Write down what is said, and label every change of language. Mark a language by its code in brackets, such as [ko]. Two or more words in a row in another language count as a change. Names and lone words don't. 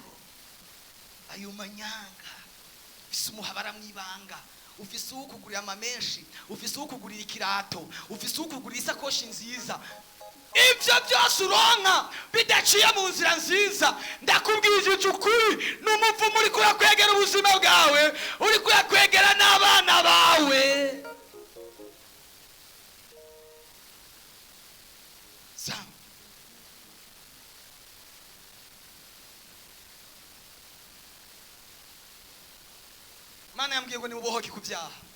[rn] Ayo manyanga bisumuhabara mwibanga, ufise ukugurira amamenshi, ufise ukugurira ikirato, ufise ukugurira isakoshi nziza. Ibyo byose uronka bidaciye mu nzira nziza, ndakubwije ukuri, n'umuvumo uri kuyakwegera ubuzima bwawe, uri kuyakwegera n'abana bawe. Mana yambwiye ngo ni ubohoke ku byaha.